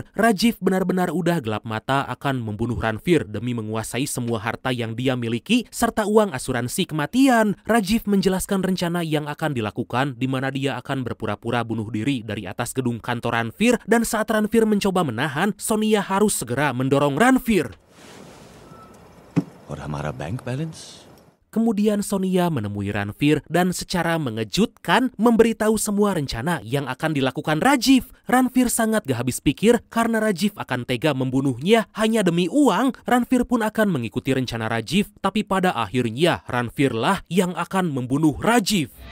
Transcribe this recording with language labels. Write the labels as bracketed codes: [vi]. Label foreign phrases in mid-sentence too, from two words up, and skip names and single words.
[id] Rajiv benar-benar udah gelap mata akan membunuh Ranveer demi menguasai semua harta yang dia miliki serta uang asuransi kematian. Rajiv menjelaskan rencana yang akan dilakukan di mana dia akan berpura-pura bunuh diri dari atas gedung kantor Ranveer dan saat Ranveer mencoba menahan, Sonia harus segera mendorong Ranveer. [hi] और हमारा बैंक बैलेंस? [id] Kemudian Sonia menemui Ranveer dan secara mengejutkan memberitahu semua rencana yang akan dilakukan Rajiv. Ranveer sangat gak habis pikir karena Rajiv akan tega membunuhnya hanya demi uang. Ranveer pun akan mengikuti rencana Rajiv, tapi pada akhirnya Ranveer lah yang akan membunuh Rajiv.